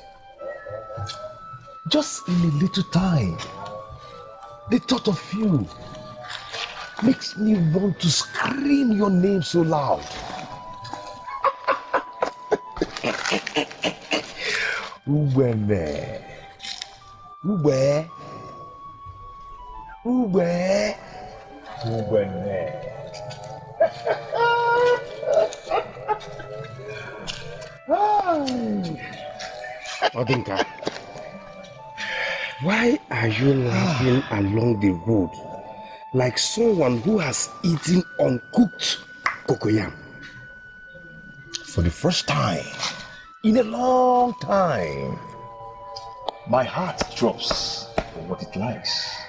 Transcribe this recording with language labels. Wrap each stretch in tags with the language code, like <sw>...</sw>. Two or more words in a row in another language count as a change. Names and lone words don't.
<en>Just in a little time, the thought of you makes me want to scream your name so loud. Ubene. Ube. Ube. Ubene. Odinka, why are you laughing along the road like someone who has eaten uncooked cocoyam? For the first time in a long time, my heart drops for what it likes.</en>